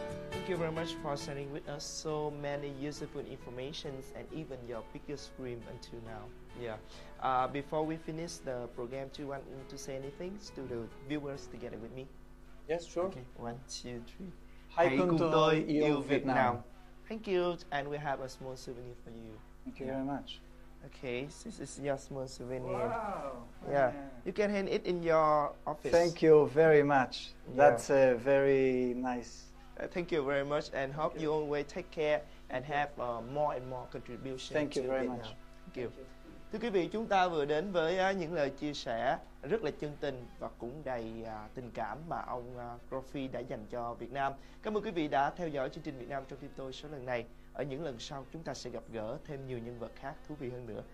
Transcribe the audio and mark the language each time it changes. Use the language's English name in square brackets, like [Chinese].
[English] Thank you very much for sharing with us so many useful informations and even your biggest dream until now. Yeah. Before we finish the program, do you want to say anything to the viewers together with me? Yes, sure. Okay. 1, 2, 3. [Vietnamese] Hãy cùng tôi yêu Việt Nam. [English] Thank you, and we have a small souvenir for you. Thank you very much. Okay, this is your small souvenir. Wow. Yeah, you can hand it in your office. Thank you very much. Yeah. That's a very nice. Thank you very much, and hope you always take care and have more and more contribution. Thank you to very Vietnam. much. Thank you. [Vietnamese] Thưa quý vị, chúng ta vừa đến với những lời chia sẻ rất là chân tình và cũng đầy tình cảm mà ông Profi đã dành cho Việt Nam. Cảm ơn quý vị đã theo dõi chương trình Việt Nam trong tim tôi số lần này. Ở những lần sau chúng ta sẽ gặp gỡ thêm nhiều nhân vật khác thú vị hơn nữa.